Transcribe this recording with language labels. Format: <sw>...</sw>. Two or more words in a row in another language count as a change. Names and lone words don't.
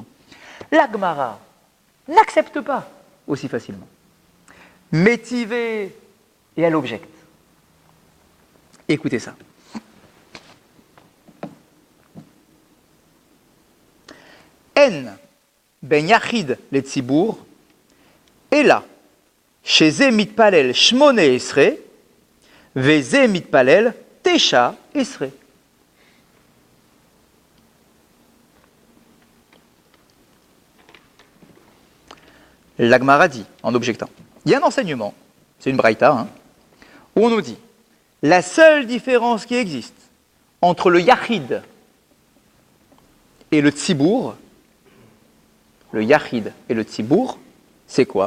<fr>La Gemara n'accepte pas aussi facilement. Métivé, et elle objecte. Écoutez ça.</fr> <he>אין בין יחיד לציבור, אלא, שזה מתפלל שמונה עשרה, וזה מתפלל תשע עשרה.</he> <fr>La Gemara dit, en objectant, il y a un enseignement, c'est une braïta, hein, où on nous dit, la seule différence qui existe entre le yachid et le tzibur, le yachid et le tzibur, c'est quoi?</fr>